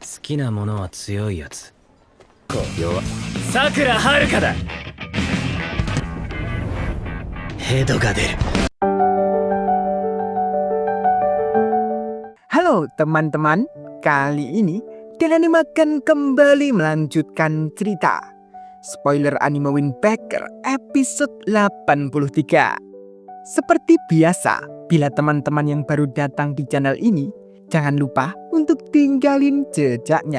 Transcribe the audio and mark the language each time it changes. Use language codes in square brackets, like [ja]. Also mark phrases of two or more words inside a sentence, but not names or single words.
[ja] きなものは強いやつ。弱。さくらはるかだ。ヘドが出る。 [id] Halo teman-teman, kali ini Denani akan kembali melanjutkan cerita Spoiler Anime Windbreaker episode 83. Seperti biasa, bila teman-teman yang baru datang di channel ini, jangan lupa untuk tinggalin jejaknya.